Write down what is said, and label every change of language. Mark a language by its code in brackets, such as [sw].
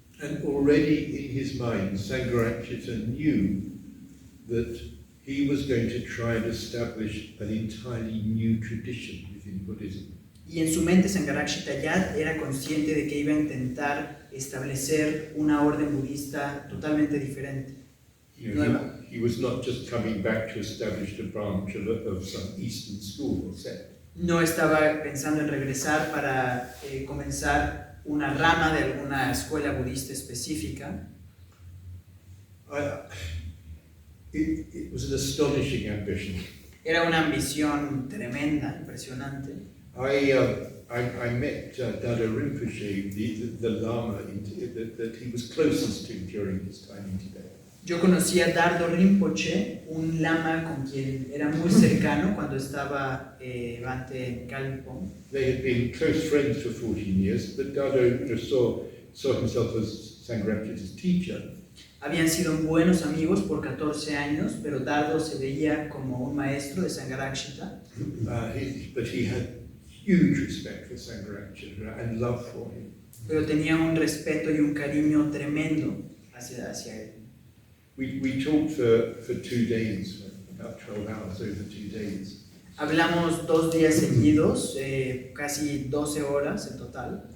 [en] And already in his mind, Sangharakshita knew that he was going to try and establish an entirely new tradition within Buddhism. [es] Y en su mente Sangharakshita ya era consciente de que iba a intentar establecer una orden budista totalmente diferente. [en] He was not just coming back to establish a branch of some Eastern school or sect. [es] No estaba pensando en regresar para comenzar una rama de alguna escuela budista específica. [en] It was an astonishing ambition. [es] Era una ambición tremenda, impresionante. [en] I met Dada Rinpoche, the Lama that he was closest to during his time in Tibet. [es] Yo conocí a Dardo Rinpoche, un lama con quien era muy cercano cuando estaba Bhante en Kalimpong. [en] They had been close friends for 14 years, but Dado saw himself as Sangharakshita's teacher. [es] Habían sido buenos amigos por 14 años, pero Dardo se veía como un maestro de Sangharakshita. [en] But he had huge respect for Sangharakshita and love for him. [es] Pero tenía un respeto y un cariño tremendo hacia él. [en] We talked for 2 days, about 12 hours over 2 days. [es] Hablamos 2 días seguidos, casi 12 horas en total.